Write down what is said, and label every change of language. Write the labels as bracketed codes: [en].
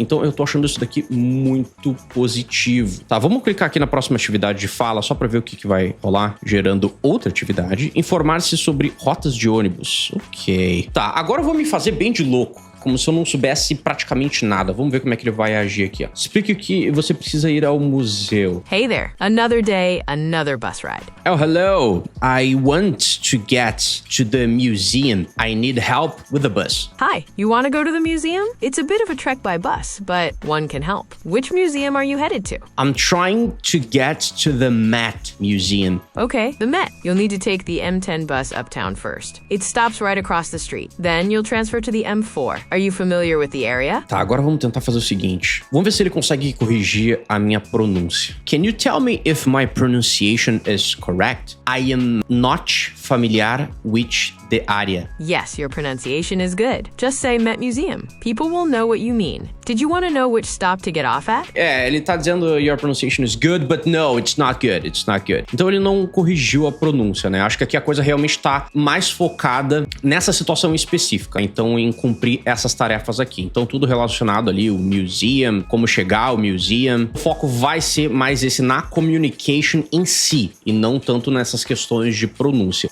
[pt] Então eu tô achando isso daqui muito positivo. Tá, vamos clicar aqui na próxima atividade de fala só para ver o que vai rolar, gerando outra atividade. Informar-se sobre rotas de ônibus. Ok. Tá, agora eu vou me fazer bem de louco, como se eu não soubesse praticamente nada. Vamos ver como é que ele vai agir aqui, ó. Explique o que você precisa ir ao museu. [en] Hey there. Another day, another bus ride. Oh, hello. I want to get to the museum. I need help with the bus. Hi, you want to go to the museum? It's a bit of a trek by bus, but one can help. Which museum are you headed to? I'm trying to get to the Met Museum. Okay, the Met. You'll need to take the M10 bus uptown first. It stops right across the street. Then you'll transfer to the M4. Are you familiar with the area? [pt] Tá, agora vamos tentar fazer o seguinte. Vamos ver se ele consegue corrigir a minha pronúncia. [en] Can you tell me if my pronunciation is correct? I am not familiar with the area. Yes, your pronunciation is good. Just say Met Museum. People will know what you mean. Did you want to know which stop to get off at? [pt] É, ele tá dizendo [en] your pronunciation is good, but no, it's not good. It's not good. [pt] Então ele não corrigiu a pronúncia, né? Acho que aqui a coisa realmente tá mais focada nessa situação específica. Então em cumprir essas tarefas aqui. Então tudo relacionado ali, o museum, como chegar ao museum. O foco vai ser mais esse na communication em si e não tanto nessas questões de pronúncia.